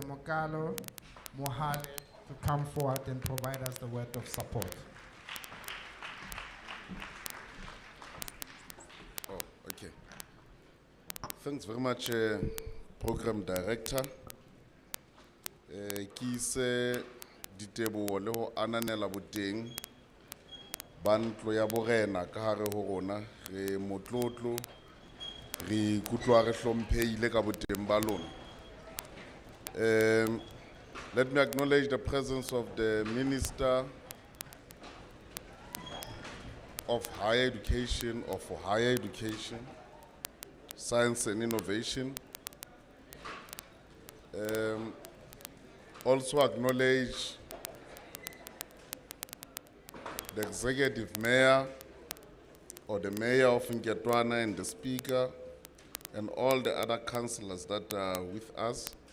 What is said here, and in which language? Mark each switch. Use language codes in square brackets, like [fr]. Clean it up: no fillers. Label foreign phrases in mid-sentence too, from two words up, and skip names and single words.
[en] Mogalo Mohale, to come forward and provide us the word of support. Oh, okay. Thanks very much, Program Director. [st] Ki se diteboho le ho ananela boteng ba ntlo ya borena ka hare ho rona, re motlotlo, re ikutlwa re hlomphehile ka boteng ba lona. [en] Let me acknowledge the presence of the Minister of Higher Education or for Higher Education, Science and Innovation. Also acknowledge the Executive Mayor or the Mayor of Nketwana and the Speaker and all the other councillors that are with us.